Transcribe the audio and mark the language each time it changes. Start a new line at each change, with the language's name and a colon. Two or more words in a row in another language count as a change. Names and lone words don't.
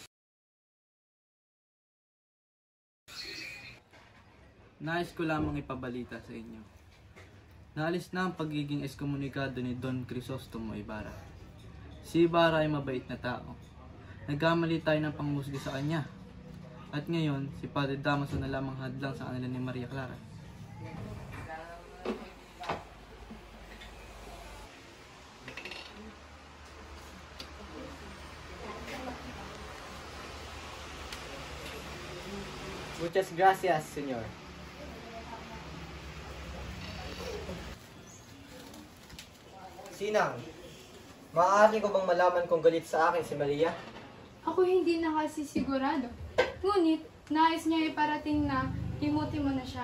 Filipino: Nais ko lamang ipabalita sa inyo. Naalis na ang pagiging eskomunikado ni Don Crisostomo Ibarra. Si Ibarra ay mabait na tao. Nagkamali tayo ng panghusga sa kanya. At ngayon, si Padre Damaso na lamang hadlang sa kanila ni Maria Clara.
Spanish: Muchas gracias, senyor.
Filipino: Sinang, maaari ko bang malaman kung galit sa akin si Maria? Ako hindi na kasi sigurado. Ngunit, nais niya iparating na himuti mo na siya.